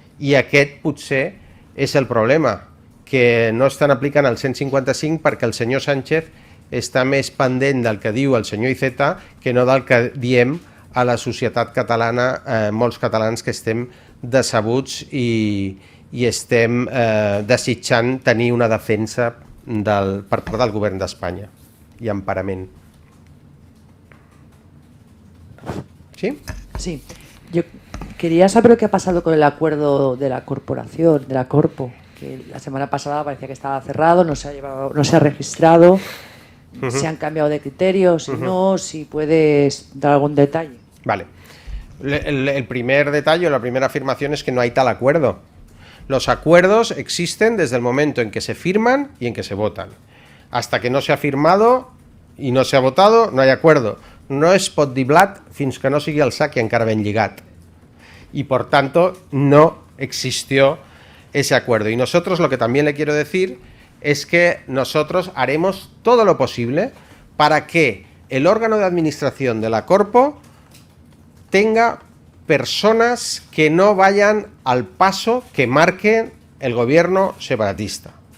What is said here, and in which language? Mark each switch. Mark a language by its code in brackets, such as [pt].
[ca] I aquest potser és el problema, que no estan aplicant el 155 perquè el senyor Sánchez està més pendent del que diu el senyor Iceta que no del que diem a la societat catalana, molts catalans que estem decebuts i estem desitjant tenir una defensa per part del govern d'Espanya i emparament. [es] ¿Sí? Sí. Yo quería saber qué ha pasado con el acuerdo de la corporación, de la Corpo, que la semana pasada parecía que estaba cerrado, no se ha registrado. ¿Se han cambiado de criterios? Si no, si puedes dar algún detalle. Vale. El primer detalle, la primera afirmación es que no hay tal acuerdo. Los acuerdos existen desde el momento en que se firman y en que se votan. Hasta que no se ha firmado y no se ha votado, no hay acuerdo. [ca] No es pot dir blat fins que no sigui el sac i encara ben lligat. [es] Y por tanto, no existió ese acuerdo. Y nosotros lo que también le quiero decir es que nosotros haremos todo lo posible para que el órgano de administración de la Corpo tenga personas que no vayan al paso que marque el gobierno separatista.